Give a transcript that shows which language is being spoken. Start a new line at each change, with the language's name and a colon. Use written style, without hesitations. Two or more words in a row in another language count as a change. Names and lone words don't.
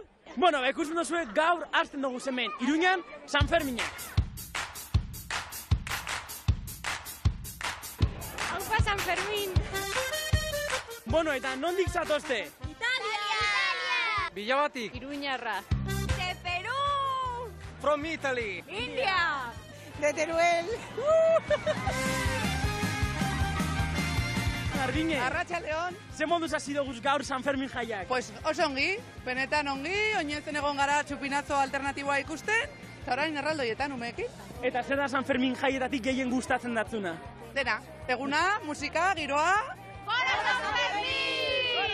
Basque: Bueno, ikusten duzue gaur hasten dugu hemen Iruñan San Fermina. Aupa San Fermin! Bueno, eta nondik zatozte? Italia! Bilabatik. Iruñarra.
Spanish: De Perú!
English: From Italy. India!
Spanish: De Teruel. Jardine. Arratxa León.
Basque: Ze moduz hasi dugu gaur San Fermin jaiak? Pues oso ongi, benetan ongi, oinezen egon gara txupinazo alternatiboa ikusten, eta orain erraldoietan umeekin. Eta zer da San Fermin jaietatik gehien gustatzen datzuna? Dena, eguna, musika, giroa... Fora San Fermin!